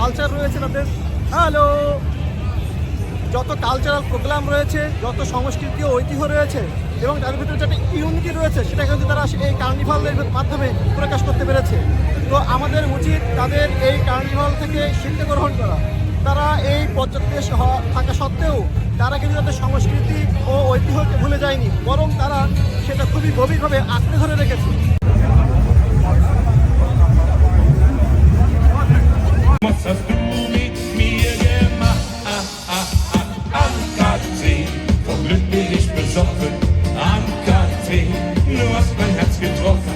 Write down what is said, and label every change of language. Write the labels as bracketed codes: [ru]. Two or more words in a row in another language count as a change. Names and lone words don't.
[bn] যত [en] cultural program [bn] রয়েছে, যত সংস্কৃতি ও ঐতিহ্য রয়েছে এবং তার ভিতরে যেটা ইউনিটি রয়েছে, সেটা কিন্তু তারা এই কার্নিভালের মাধ্যমে প্রকাশ করতে পেরেছে। তো আমাদের উচিত তাদের এই কার্নিভাল থেকে শিক্ষা গ্রহণ করা। তারা এই পর্যটক দেশ থাকা সত্ত্বেও তারা কিন্তু তাদের সংস্কৃতি ও ঐতিহ্যকে ভুলে যায়নি, বরং তারা সেটা খুবই গভীরভাবে আঁকড়ে ধরে রেখেছে। [de] Was hast du mit mir gemacht? Ann-Kathrin, vor Glück bin ich besoffen. Ann-Kathrin, du hast mein Herz getroffen.